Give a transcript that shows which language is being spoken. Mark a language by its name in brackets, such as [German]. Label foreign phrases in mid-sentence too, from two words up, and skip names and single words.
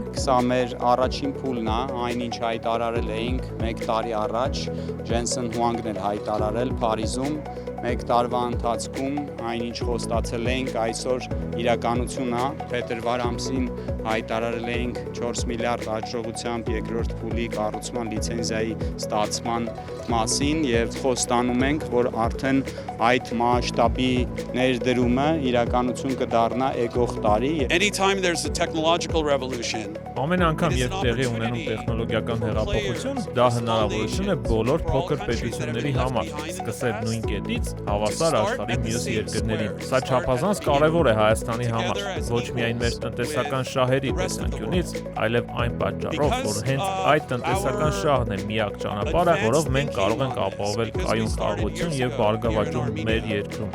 [Armenian] Սա մեր առաջին փուլն է, այնինչ հայտարարել էինք մեկ տարի առաջ, Ջենսեն Հուանգն էր հայտարարել Փարիզում, մեկ տարվա ընթացքում այնինչ խոստացել էինք այսօր իրականություն է, փետրվար ամսին հայտարարել էինք 4 միլիարդ հաջողությամբ երկրորդ փուլի կառուցման լիցենզիայի ստացման մասին և խոստանում ենք, որ արդեն այդ մասշտաբի ներդրումը իրականություն կդառնա եկող տարի։ [English] Anytime there's a technological revolution. [Armenian] Ամեն անգամ, երբ տեղի ունենում տեխնոլոգիական հեղափոխություն, դա հնարավորություն է բոլոր փոքր պետությունների համար, սկսել նույն կետից հավասար աշխարհի մյուս երկրներին։ Սա չափազանց կարևոր է Հայաստանի համար, ոչ միայն մեր տնտեսական շահերի տեսանկյունից, այլև այն պատճառով, որ հենց այդ տնտեսական շահն է միակ ճանապարհը, որով մենք կարող ենք ապահովել կայուն խաղաղություն և բարգավաճում մեր երկրում։